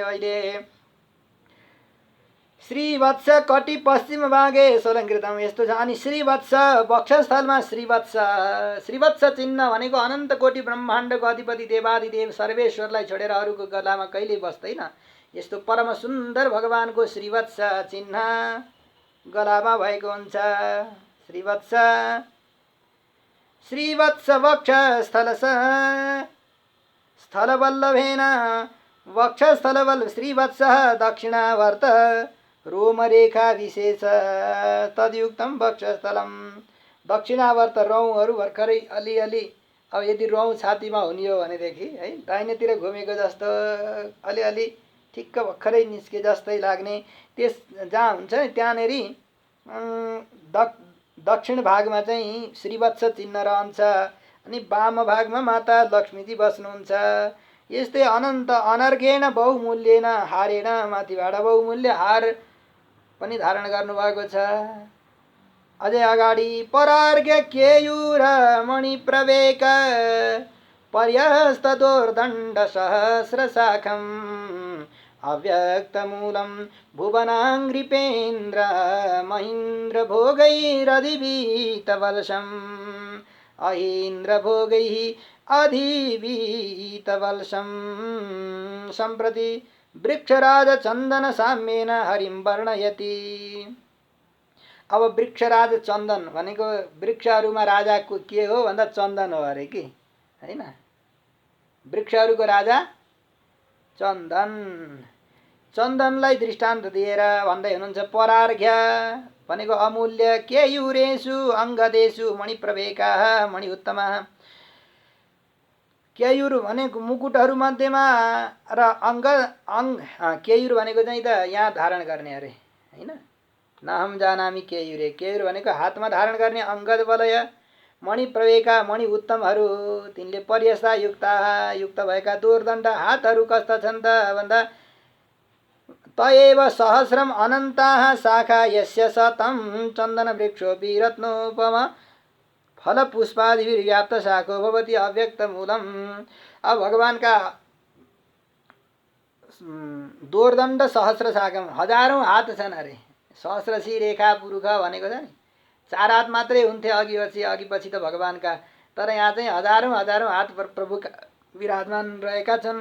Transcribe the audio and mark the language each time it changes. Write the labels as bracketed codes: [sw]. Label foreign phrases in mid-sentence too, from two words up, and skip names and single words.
[ne] अहिले [sa] श्रीवत्स कटि पश्चिम भागे सोलङ्कृतम [ne] यस्तो छ। अनि श्रीवत्स वक्षस्थलमा श्रीवत्स चिन्ह भनेको अनन्त कोटि ब्रह्माण्डको अधिपति देवादिदेव सर्वेश्वरलाई छोडेर अरूको गलामा कहिले बस्दैन। यस्तो परम सुन्दर भगवानको श्रीवत्स चिन्ह गलामा भएको हुन्छ। [sa] श्रीवत्स वक्षस्थल स्थलवल्लभेन वक्षस्थलवल्लभ श्रीवत्स दक्षिणावर्त रोमरेखा विशेष तद्युक्तम वक्षस्थलम। [ne] दक्षिणावर्त रौँहरू भर्खरै अलिअलि, अब यदि रौँ छातीमा हुने हो भनेदेखि है दाहिनेतिर घुमेको जस्तो अलिअलि ठिक्क भर्खरै निस्के जस्तै लाग्ने, त्यस जहाँ हुन्छ नि त्यहाँनेरि दक्षिण भागमा चाहिँ श्रीवत्स चिन्ह रहन्छ अनि वाम भागमा माता लक्ष्मीजी बस्नुहुन्छ। यस्तै अनन्त अनर्घेण बहुमूल्येन हारेण माथिबाट बहुमूल्य हार पनि धारण गर्नुभएको छ। [sa] अझै अगाडि परार्घ्य केयूर मणिप्रवेक पर्यस्तदोर्दण्ड सहस्रशाखम् अव्यक्तमूलं भुवनाङ्घ्रिपेन्द्र महीन्द्र भोगैरधिवीतवलशम् अहीन्द्रभोगैः अधिवीतवलशम् सम्प्रति वृक्षराज चन्दन साम्येन हरिं वर्णयति। [ne] अब वृक्षराज चन्दन भनेको वृक्षहरूमा राजाको के हो भन्दा चन्दन हो अरे कि हैन। वृक्षहरूको राजा चन्दन। चन्दनलाई दृष्टान्त दिएर भन्दै हुनुहुन्छ परार्घ्य भनेको अमूल्य [sa] केयूरेषु अङ्गदेषु मणिप्रवेकाः मणि उत्तमः। [ne] केयूर भनेको मुकुटहरू मध्येमा र केयूर भनेको चाहिँ त यहाँ धारण गर्ने अरे हैन। [sa] नाहम जानामि केयूरे। [ne] केयूर भनेको हातमा धारण गर्ने अङ्गद वलय मणिप्रवेका मणि उत्तमहरू तिनले पर्यस्ता युक्त भएका दोर्दण्ड हातहरू कस्ता छन् त भन्दा [sa] तएव सहस्रम अनन्ताः शाखा यस्य शतं चन्दन वृक्षोऽपि रत्नोपम फलपुष्पादिभिर्व्याप्त शाखो भवति अव्यक्तमूलम्। [ne] अब भगवानका दोर्दण्ड सहस्र शाखा हजारौं हात छन् अरे। सहस्रशी रेखा पुरुष भनेको छ नि 4 हात मात्रै हुन्थे अघि पछि त भगवानका, तर यहाँ चाहिँ हजारौं हात प्रभुका विराजमान रहेका छन्।